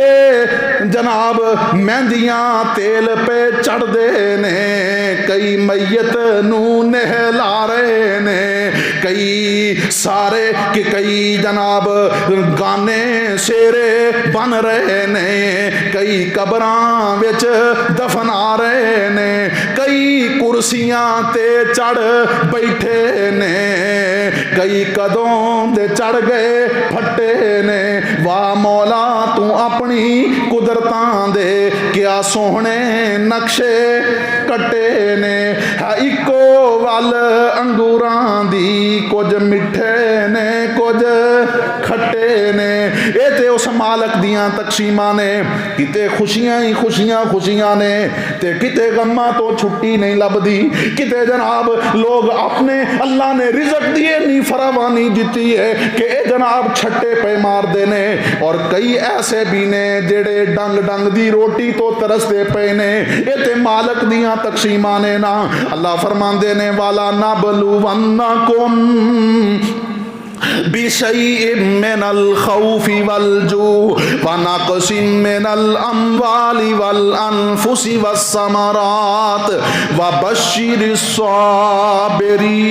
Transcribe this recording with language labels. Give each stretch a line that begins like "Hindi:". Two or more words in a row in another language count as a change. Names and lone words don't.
Punjabi: جناب مہندیاں تیل پہ چڑھ دے نے، کئی میت نو نہلا رہے نے، کئی سارے کہ کئی جناب گانے شیرے بن رہے نے، کئی قبراں وچ دفنا رہے نے، کئی کرسیاں تے چڑھ بیٹھے نے، کئی قدوں دے چڑھ گئے پھٹے نے۔ واہ مولا تو اپنی قدرتاں دے کیا سوہنے نقشے کٹے نے، اکو ول انگوراں دی کچھ مٹھے نے کچھ کھٹے نے۔ اے تے اس مالک دیاں تقسیماں نے، کتے خوشیاں ہی خوشیاں نے تے کتے غماں تو چھٹی نہیں لبدی، کتے جناب لوگ اپنے اللہ نے رزق دیے نہیں فراوانی جتی ہے کہ اے جناب چھٹے پہ مار دینے، اور کئی ایسے بھی نے جڑے ڈنگ ڈنگ دی روٹی تو ترستے پے نے۔ اے تے مالک دیاں تقسیماں نے نا۔ اللہ فرماندے نے
Arabic: والا نبلونکم بِشَيْءٍ مِّنَ الْخَوْفِ وَالْجُوعِ وَنَقْصٍ مِّنَ الْأَمْوَالِ وَالْأَنفُسِ وَالثَّمَرَاتِ وَبَشِّرِ الصَّابِرِينَ۔